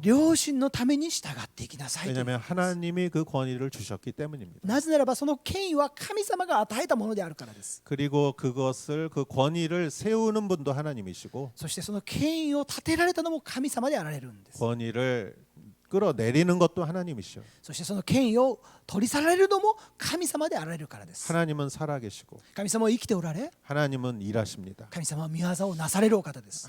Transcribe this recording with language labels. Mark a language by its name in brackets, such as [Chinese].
[Japanese] 良心のために従っていきなさいという。 [Korean] 왜냐하면 하나님이 그 권위를 주셨기 때문입니다. [Japanese] なぜならばその権威は神様が与えたものであるからです。 [Korean] 그리고 그 권위를 세우는 분도 하나님이시고 [Japanese] そしてその権威を立てられたのも神様であられるんです。 [Korean] 권위를 끌어내리는 것도 하나님이시오. [Japanese] そしてその権威を取り去られるのも神様であられるからです。 [Korean] 하나님은 살아계시고 [Japanese] 神様は生きておられ、 [Korean] 하나님은 일하십니다. [Japanese] 神様は見業をなされるお方です。